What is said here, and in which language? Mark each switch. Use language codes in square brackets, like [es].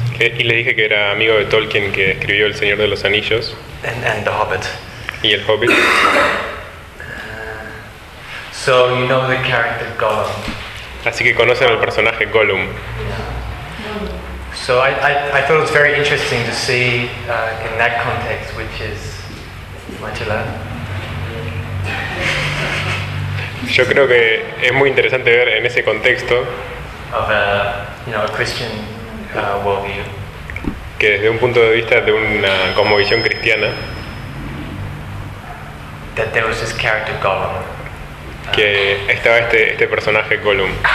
[es] Y le dije que era amigo de Tolkien que escribió El Señor de los Anillos. [en] And The Hobbit. [es] Y El Hobbit. [en] So you know the character Gollum. [es] Así que conocen al personaje Gollum. [en] So I thought it was very interesting to see in that context, which is much alone. [es] Yo creo que es muy interesante ver en ese contexto [en] of a, you know, a Christian worldview. [es] Que desde un punto de vista de una cosmovisión cristiana. [en] That there was this character Gollum. [es] Que estaba este personaje Gollum.